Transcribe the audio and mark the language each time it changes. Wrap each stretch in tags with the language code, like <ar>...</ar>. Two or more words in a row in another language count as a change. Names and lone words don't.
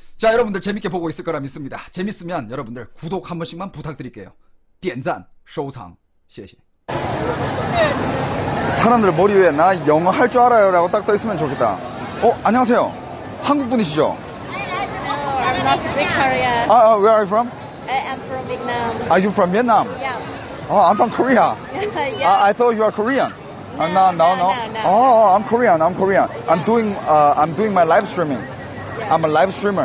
<ko>자, 여러분들 재밌게 보고 있을 거라 믿습니다. 재밌으면 여러분들 구독 한 번씩만 부탁드릴게요.</ko> <zh>点赞收藏谢谢.</zh> <ko>사람들 머리 위에 나 영어 할 줄 알아요 라고 딱 떠있으면 좋겠다. 안녕하세요. 한국 분이시죠?</ko> <en>I'm not speak Korean. Where are you from? I am from Vietnam. Are you from Vietnam? Yeah. I'm from Korea. Yeah. I thought you are Korean. No. No. I'm Korean. I'm doing my live streaming. I'm a live streamer.</en>